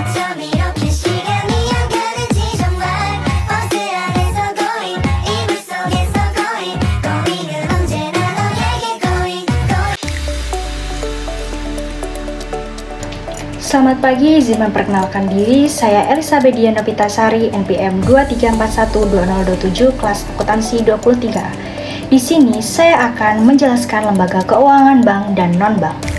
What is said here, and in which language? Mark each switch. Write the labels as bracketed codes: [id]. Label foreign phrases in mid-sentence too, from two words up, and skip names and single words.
[ko] 밤이렇게 시간이 안 가는지 정말 버스 안에서 going 이불 속에서 [en] going going [ko] 은 언제나 너에게 [en] going going. [id] Selamat pagi, izin memperkenalkan diri. Saya Elizabeth Dian Novitasari, NPM 23412027, kelas akuntansi 23. Di sini saya akan menjelaskan lembaga keuangan bank dan non-bank.